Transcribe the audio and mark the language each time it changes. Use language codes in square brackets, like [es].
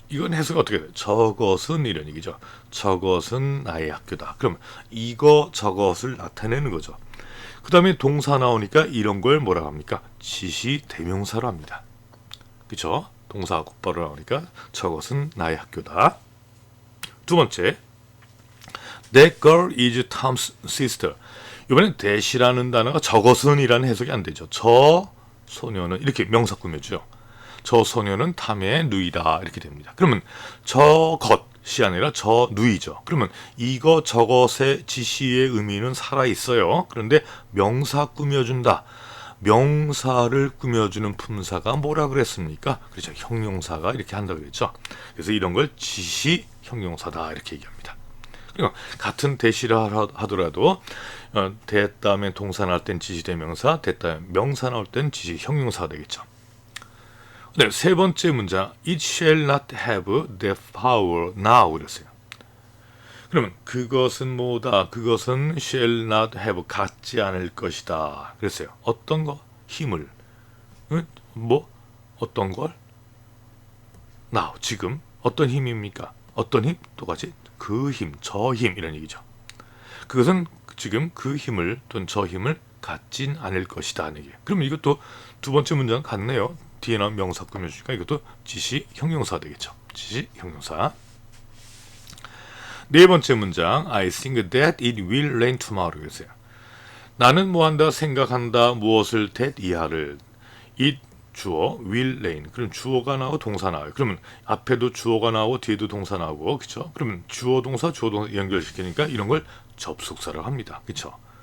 [ko] 이건 해석이 어떻게 돼요? 저것은 이런 얘기죠. 저것은 나의 학교다. 그럼 이거 저것을 나타내는 거죠. 그 다음에 동사 나오니까 이런 걸 뭐라고 합니까? 지시 대명사로 합니다. 그렇죠? 동사 곧바로 나오니까 저것은 나의 학교다. 두 번째, [en] That girl is Tom's sister. [ko] 이번엔 that이라는 단어가 저것은이라는 해석이 안 되죠. 저 소녀는 이렇게 명사 꾸며줘요. 저 소녀는 탐의 누이다 이렇게 됩니다. 그러면 저것이 아니라 저 누이죠. 그러면 이거 저것의 지시의 의미는 살아있어요. 그런데 명사 꾸며준다. 명사를 꾸며주는 품사가 뭐라 그랬습니까? 그렇죠. 형용사가 이렇게 한다 그랬죠. 그래서 이런 걸 지시 형용사다 이렇게 얘기합니다. 그리고 같은 대시라 하더라도 대 다음에 동사 나올 땐 지시 대명사, 대 다음에 명사 나올 땐 지시 형용사가 되겠죠. 네, 세 번째 문장 [en] It shall not have that power now [ko] 그랬어요. 그러면 그것은 뭐다? 그것은 [en] shall not have [ko] 갖지 않을 것이다. 그랬어요. 어떤 거? 힘을. 응? 뭐? 어떤 걸? now 지금 어떤 힘입니까? 어떤 힘? 똑같이 그 힘, 저 힘 이런 얘기죠. 그것은 지금 그 힘을 또는 저 힘을 갖진 않을 것이다 하는 얘기예요. 그러면 이것도 두 번째 문장 같네요. 뒤에 나온 명사 꾸며주니까 이것도 지시 형용사 되겠죠. 지시 형용사. 네 번째 문장 [en] I think that it will rain tomorrow [ko] 그랬어요. 나는 뭐한다 생각한다 무엇을 that 이하를 it 주어 [en] will rain [ko] 그럼 주어가 나오고 동사 나와요. 그러면 앞에도 주어가 나오고 뒤에도 동사 나오고 그렇죠. 그러면 주어 동사 연결시키니까 이런 걸 접속사라고 합니다. 그렇죠.